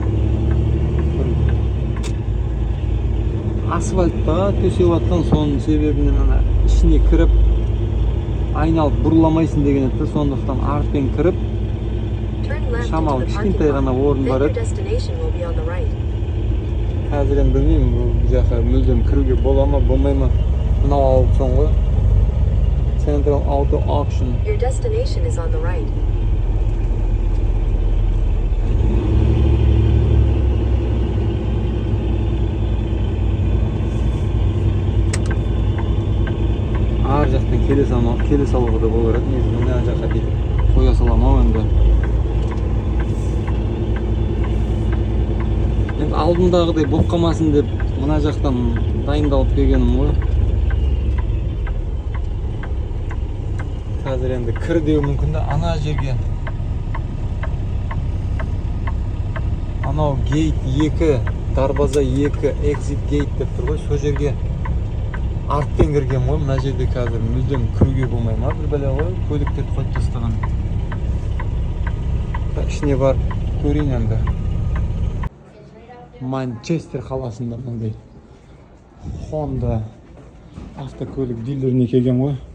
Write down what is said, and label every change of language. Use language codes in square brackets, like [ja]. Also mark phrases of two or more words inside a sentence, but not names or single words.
[kk] Асфальтта төсеп жатқан соның себебінен ана ішіне кіріп, айналып бұрыламайсың деген еді, сондықтан артпен кіріп, шамал кішкентай ғана орын бар еді. Қазір енді білмеймін, бұл жаққа мүлдем кіруге бола ма, болмай ма. Мынау аукцион ғой. Central Auto Auction. [en] Your destination is on the right. [kk] Ар жақтан келе салуға да болар еді. Негізі мына жаққа бүйтіп қоя салам-ау енді. Енді алдындағыдай болып қалмасын деп мына жақтан дайындалып келгенім ғой. Қазір енді кір деу мүмкін де ана жерге. Анау гейт 2, дарбаза 2, [en] exit gate [kk] деп тұр ғой. Сол жерге артпен кірген ғой. Мына жерде қазір мүлдем кіруге болмай ма? Бір бәле ғой, көліктерді қойып тастаған. Ішіне барып көрейін енді. Манчестер қаласында мындай Honda автокөлік дилеріне келген ғой.